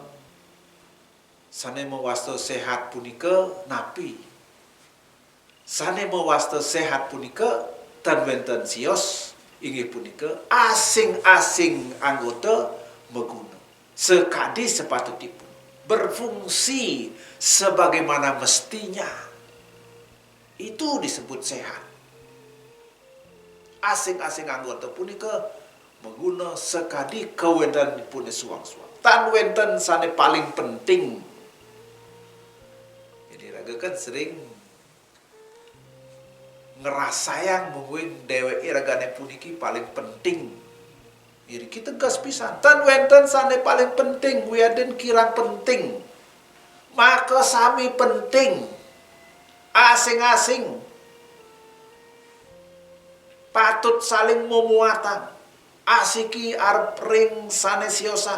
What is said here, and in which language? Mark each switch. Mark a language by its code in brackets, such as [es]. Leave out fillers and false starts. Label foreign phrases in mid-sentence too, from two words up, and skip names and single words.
[ban] Sane mewasta sehat punika napi. Sane mewasta sehat punika tan wonten sios inggih punika asing-asing anggota meguna sekadi sepatutipun [id] berfungsi sebagaimana mestinya. Itu disebut sehat. [ban] Asing-asing anggota punika mengguna sekadi kewendan pun suang-suang. Tan wenten sane paling penting. Jadi raga kan sering ngerasayang mungkin dheweke ragane puniki paling penting. [id] Jadi kita tegas pisan. [ban] Tan wenten sane paling penting, wiaden kirang penting. Maka sami penting. Asing-asing patut saling memuatan. Asiki arep ring sane siosan.